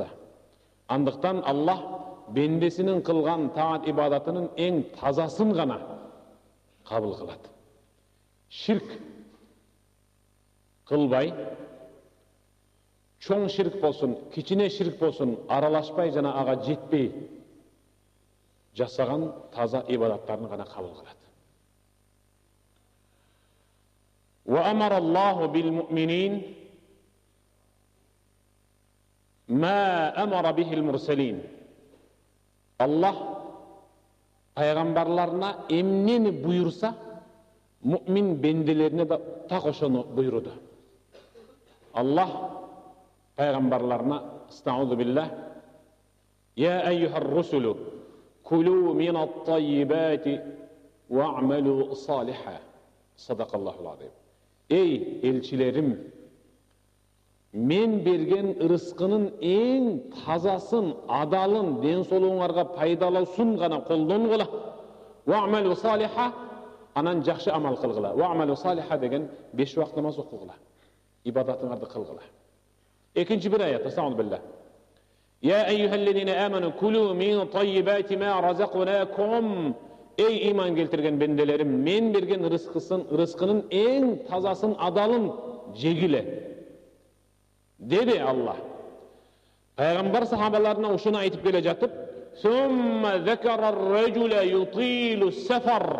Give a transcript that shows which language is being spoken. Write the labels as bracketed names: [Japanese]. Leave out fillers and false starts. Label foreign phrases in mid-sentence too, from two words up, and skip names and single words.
[Kyrgyz] Андыктан Аллах бендесинин кылган таат ибадатынын эң тазасын гана кабыл кылат. Ширк кылбай, чоң ширк болсун, кичине ширк болсун, аралашпай жана ага жетпей жасаган таза ибадаттарын гана кабыл кылат. [Arabic] وأمر الله بالمؤمنين ما أمر به المرسلين. [Kyrgyz] Аллах пайгамбарларына эмнени буйурса, муъмин бенделерине да так ошону буйруду. Аллах пайгамбарларына: [Arabic] "أستعيذ بالله، يا أيها الرسل، كلوا من الطيبات واعملوا صالحا." صدق الله العظيم. [Kyrgyz] Эй элчилерим, мен берген ырыскынын эң тазасын, адалын, ден соолугуңарга пайдалуусун гана колдонгула. [Arabic] واعملوا صالحا, [Kyrgyz] анан жакшы амал кылгыла. [Arabic] واعملوا صالحا [Kyrgyz] деген 5 убакыт намаз окугула. Ибадатыңарды кылгыла. Экинчи бир аят: [Arabic] "أستعيذ بالله، يا أيها الذين آمنوا كلوا من طيبات ما رزقناكم." [Kyrgyz] Эй иман келтирген бенделерим, мен берген ырыскынын эң тазасын, адалын жегиле деди Аллах. Пайгамбар сахабаларына ушуну айтып келе жатып: [Arabic] "ثم ذكر الرجل يطيل السفر."